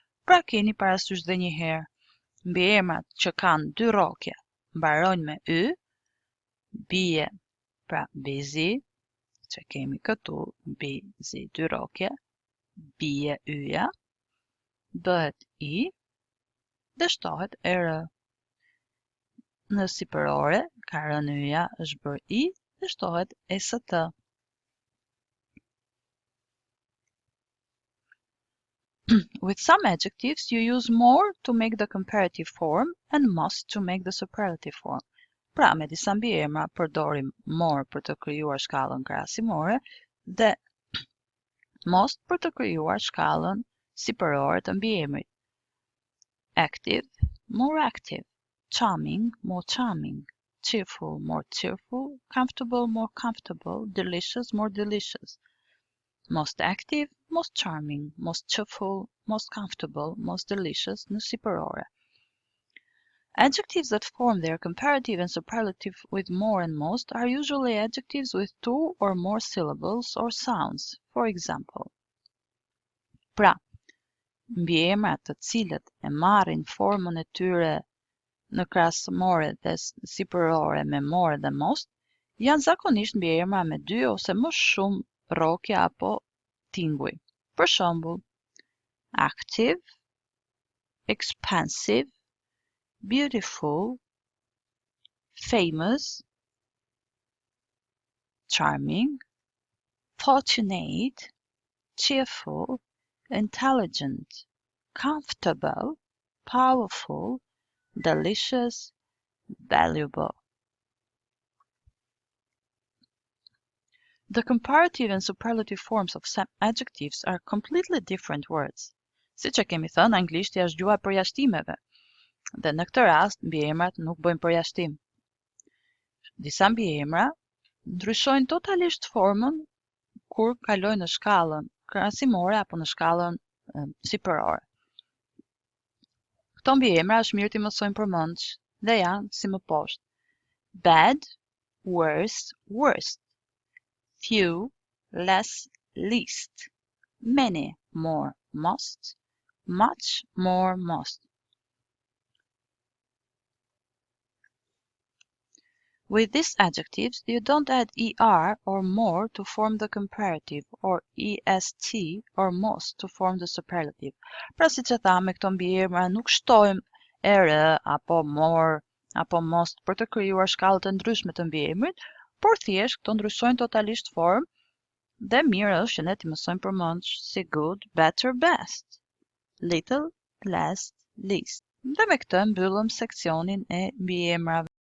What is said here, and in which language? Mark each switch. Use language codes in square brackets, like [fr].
[sq] Pra keni parasysh dhe një herë, mbiemrat që kanë 2 rrokje mbarojnë me Y, bie, pra busy, që kemi këtu, busy 2 rrokje, bie Y-ja, bëhet I dhe shtohet ER. Në sipërore, ka rënë Y-ja është bërë I dhe shtohet ST. [en] With some adjectives, you use more to make the comparative form and most to make the superlative form. [sq] Pra, me disa mbiemra përdorim more për të krijuar shkallën krahasimore dhe most për të krijuar shkallën sipërore të mbiemrit. [en] Active, more active. Charming, more charming. Cheerful, more cheerful. Comfortable, more comfortable. Delicious, more delicious. Most active, most charming, most cheerful, most comfortable, most delicious [sq] në sipërore. [en] Adjectives that form their comparative and superlative with more and most are usually adjectives with 2 or more syllables or sounds. For example, [sq] pra, mbiemrat të cilët e marrin formën e tyre në krahasimore dhe sipërore me more dhe most, janë zakonisht mbiemra me 2 ose më shumë rrokje apo tinguj. Për shembull, [en] active, expansive, beautiful, famous, charming, fortunate, cheerful, intelligent, comfortable, powerful, delicious, valuable. The comparative and superlative forms of some adjectives are completely different words. [sq] Siç e kemi thënë, anglishtja është gjuha e përjashtimeve. Dhe në këtë rast, mbiemrat nuk bëjnë përjashtim. Disa mbiemra ndryshojnë totalisht formën kur kalojnë në shkallën krahasimore apo në shkallën sipërore. Këto mbiemra është mirë t'i mësojmë përmendsh dhe janë si më poshtë. [en] Bad, worse, worst. Few, less, least. Many, more, most. Much, more, most. With these adjectives, you don't add er or more to form the comparative, or est or most to form the superlative. [sq] Pra si që tha me këto mbiemra, nuk shtojmë er apo more apo most për të krijuar shkallë të ndryshme të mbiemrit, por thjesht këto ndryshojnë totalisht formë dhe mirë është që ne t'i mësojmë përmend si [en] good, better, best, little, less, least. [sq] Dhe me këtë mbyllëm seksionin e mbiemrave.